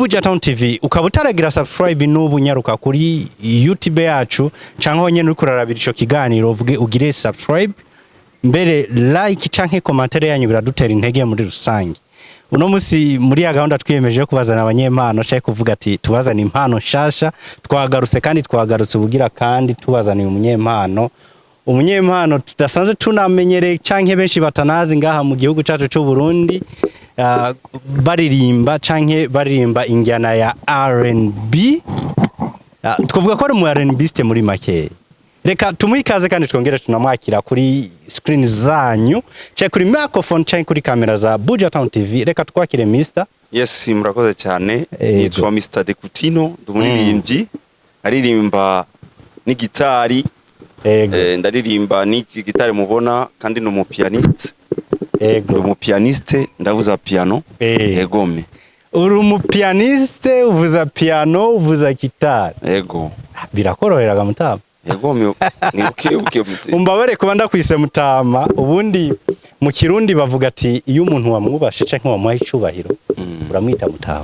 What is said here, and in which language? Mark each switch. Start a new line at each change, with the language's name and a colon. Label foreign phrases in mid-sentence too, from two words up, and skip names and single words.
Rundi: Buja Town TV ukaba utaragira subscribe n'ubu nyaruka kuri YouTube yacu canke honyene uri kurarabira ico kiganiro uvuge ugire subscribe mbere like canke commentaire yanyu biradutera intege muri rusangi uno musi muri ya gahunda twiyemeje kubazana abanyempano cyaje kuvuga ati tubazana impano shasha twagarutse kandi twagarutse ubugira kandi tubazaniye umunyempano tudasanzwe tunamenyereye canke benshi batanazi ngaha mu gihugu cyacu cy'u Burundi baririmba injyana ya R&B twavuga ko ari mu R&B muri make reka tumwikaze kandi twongere tunamwakira kuri screen zanyu cyangwa kuri microphone cyangwa kuri kamera za Buja Town TV. Reka twakire Mr. Yes, murakoze cyane. Nitwa Mr. Dekutino, ndumuririmbyi. Aririmba ni gitari. Ndaririmba ni gitari mubona kandi no mu pianiste. Ego mu pianiste ndavuza piano. Egome. Uri mu pianiste uvuza piano uvuza gitari. Ego. Birakoroheraga Mutama. Egome nibuke mute. Umbabare kuba ndakwise Mutama ubundi mu Kirundi bavuga ati iyo umuntu wamwubashe canke wamuha icubahiro uramwita Mutama.